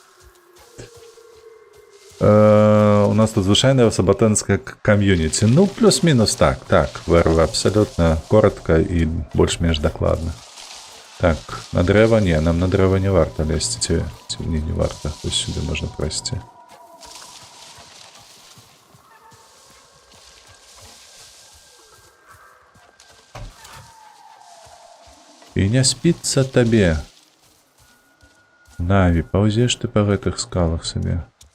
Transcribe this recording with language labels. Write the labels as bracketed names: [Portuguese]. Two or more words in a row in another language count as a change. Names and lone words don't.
[Belarusian] У нас тут звычайная сабатэнская кам'юніці. Ну, плюс-мінус так, вэрва абсалютна коротка і больш-менш дакладна. Так, на дрэва не, нам на дрэва не варта лезці, ці не варта, [Ukrainian] ось сюди можна прайсці. [Belarusian] І не спіцца табе. Наві, паўзеш ты па гэтых скалах сабе.